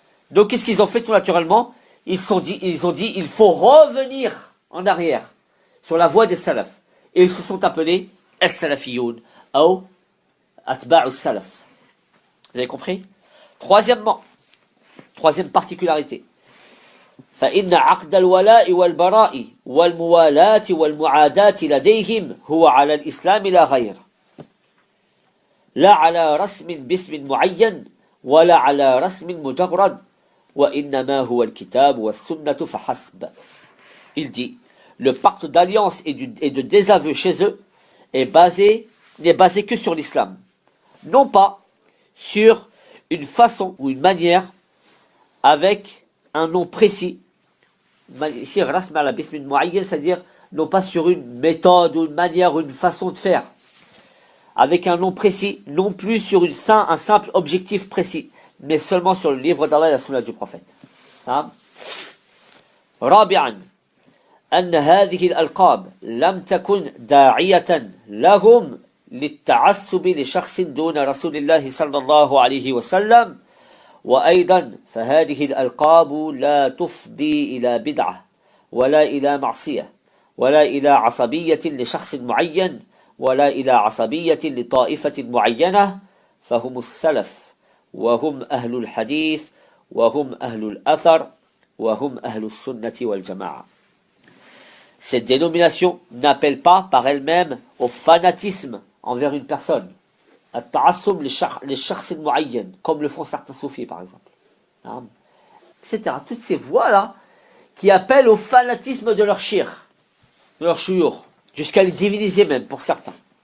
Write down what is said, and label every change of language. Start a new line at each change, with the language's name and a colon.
French: Donc qu'est-ce qu'ils ont fait tout naturellement? Ils ont dit il faut revenir en arrière sur la voie des salafs. Et ils se sont appelés as-salafiyoun ou atba'us salaf. Vous avez compris? Troisièmement, troisième particularité.
Arabic: فإن عقد الولاء والبراء والموالاة والمعاداة لديهم هو على الإسلام لا غير لا على رسم باسم معين ولا على رسم مجرد وإنما هو الكتاب والسنة فحسب.
French: Il dit, le pacte d'alliance et de désaveu chez eux n'est basé que sur l'islam, non pas sur une façon ou une manière avec un nom précis. Ici,
Arabic: rasm ala bismin muayyan,
French: c'est-à-dire non pas sur une méthode ou une manière ou une façon de faire, avec un nom précis, non plus sur un simple objectif précis, mais seulement sur le livre d'Allah et la sunna du prophète.
Arabic: رابعا أن هذه الألقاب لم تكن داعية لهم للتعصب لشخص دون رسول الله صلى الله عليه وسلم. وأيضا فهذه الألقاب لا تفضي إلى بدعة ولا إلى معصية ولا إلى عصبية لشخص معين ولا إلى عصبية لطائفة معينة فهم السلف وهم أهل الحديث وهم أهل الأثر وهم أهل السنة والجماعة.
French: Cette dénomination n'appelle pas par elle-même au fanatisme envers une personne.
Arabic: التعصب للشخص المعين
French: comme le font certains soufis par exemple, etc. Toutes ces voies-là qui appellent au fanatisme de leur shir, de leur shuyur, jusqu'à les diviniser même pour certains.